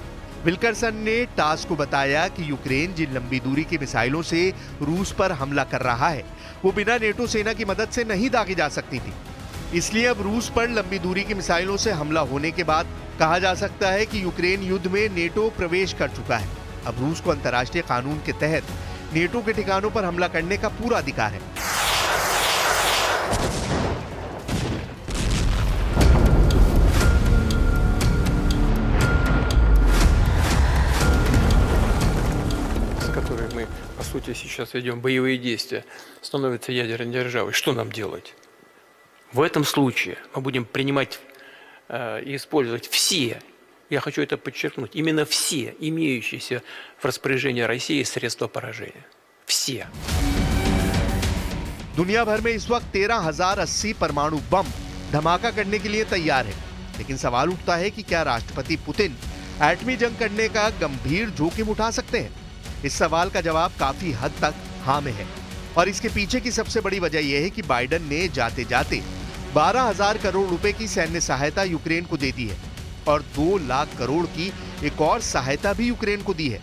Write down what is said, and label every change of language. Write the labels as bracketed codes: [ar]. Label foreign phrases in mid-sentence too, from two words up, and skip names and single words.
[hi] विल्करसन ने टास को बताया कि यूक्रेन जिन लंबी दूरी की मिसाइलों से रूस पर हमला कर रहा है, वो बिना नेटो सेना की मदद से नहीं दागी जा सकती थी। इसलिए अब रूस पर लंबी दूरी की मिसाइलों से हमला होने के बाद कहा जा सकता है कि यूक्रेन युद्ध में नेटो प्रवेश कर चुका है। अब रूस को अंतर्राष्ट्रीय कानून के तहत नेटो के ठिकानों पर हमला करने का पूरा अधिकार है। [ru] Которые мы, по сути, сейчас ведем боевые действия, становится ядерной державой. Что нам делать? В этом случае мы будем принимать и использовать все, я хочу это подчеркнуть, именно все имеющиеся в распоряжении России средства поражения. Все. [hi] दुनिया भर में इस वक्त 13,080 परमाणु बम धमाका करने के लिए तैयार है, लेकिन सवाल उठता है कि क्या राष्ट्रपति पुतिन एटमी जंग करने का गंभीर जोखिम उठा सकते हैं? इस सवाल का जवाब काफी हद तक हाँ में है, और इसके पीछे की सबसे बड़ी वजह यह है कि बाइडेन ने जाते जाते 12,000 करोड़ रुपए की सैन्य सहायता यूक्रेन को दे दी है और 2 लाख करोड़ की एक और सहायता भी यूक्रेन को दी है।